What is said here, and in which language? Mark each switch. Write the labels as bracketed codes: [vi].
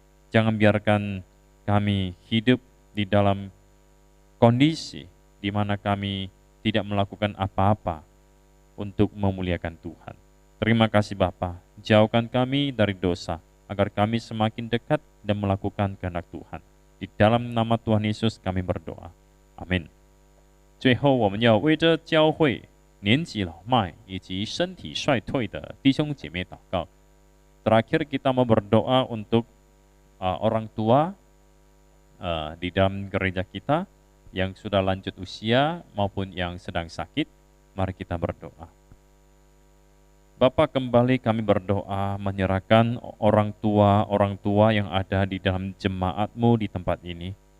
[id] Jangan biarkan kami hidup di dalam kondisi di mana kami tidak melakukan apa-apa untuk memuliakan Tuhan. Terima kasih Bapa, jauhkan kami dari dosa, agar kami semakin dekat dan melakukan kehendak Tuhan. Di dalam nama Tuhan Yesus kami berdoa. Amin. [zh] 最后，我们要为着教会年纪老迈以及身体衰退的弟兄姐妹祷告。 [id] Terakhir kita mau berdoa untuk orang tua di dalam gereja kita yang sudah lanjut usia maupun yang sedang sakit. Mari kita berdoa. Bapa, kembali kami berdoa menyerahkan orang tua yang ada di dalam jemaat-Mu di tempat ini.